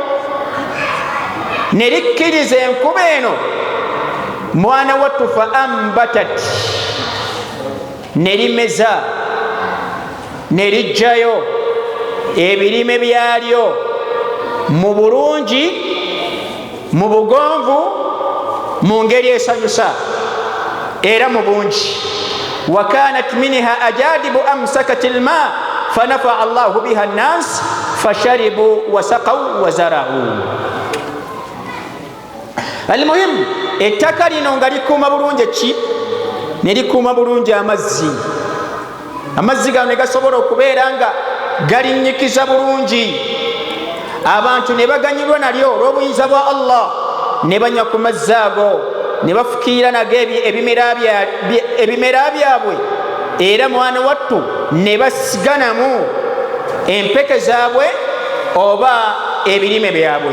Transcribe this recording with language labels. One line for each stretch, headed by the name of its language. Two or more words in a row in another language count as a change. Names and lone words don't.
Ganda: Ne likkiriza enkuba eno, mwana wattu
Arabic: فأنبتت
Ganda: ne limeza ne lijjayo ebirime byalyo mu bulungi, mu bugonvu, mu ngeri esanyusa era mu bungi.
Arabic: وكانت منها أجادب أمسكت الماء فنفع الله بها الناس فشربوا وسقوا وزرعوا.
Ganda: المهم ettaka lino nga likuuma bulungi ki ne likuuma bulungi amazzi gano ne gasobola okubeera nga galinnyikiza bulungi, abantu ne baganyulwa nalyo olw'obuyinza bwa Allah, ne banywa ku mazzi ago, ne bafukiira nago ebimera byabwe, era mwana wattu ne basiganamu empeke zaabwe oba ebirime byabwe.